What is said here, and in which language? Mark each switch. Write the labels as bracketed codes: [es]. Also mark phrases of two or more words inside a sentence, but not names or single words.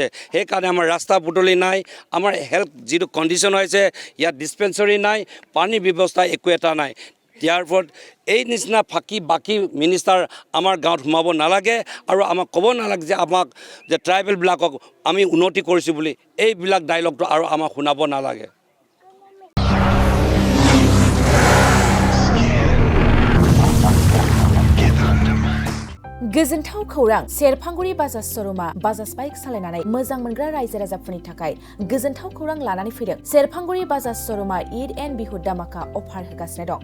[as] সেইকাৰণে আমাৰ ৰাস্তা পদূলি নাই, আমাৰ হেল্থ যিটো কণ্ডিশ্যন হৈছে ইয়াত ডিছপেঞ্চৰী নাই, পানীৰ ব্যৱস্থা একো এটা নাই। ইয়াৰ ওপৰত এই নিচিনা বাকী মিনিষ্টাৰ আমাৰ গাঁৱত সোমাব নালাগে আৰু আমাক ক'ব নালাগে যে আমাক যে ট্ৰাইবেলবিলাকক আমি উন্নতি কৰিছোঁ বুলি। এইবিলাক ডাইলগটো আৰু আমাক শুনাব নালাগে। [brx] गोजोनथाव खौरां सेरफांगुरि बाजाज श'रुमा बाजाज बाइक सालायनानै मोजां मोनग्रा रायजो राजाफोरनि थाखाय गोजोनथाव खौरां लानानै फैदों। सेरफांगुरि बाजाज श'रुमा ईद एन्ड बिहु दामाका अफार होगासिनो दं।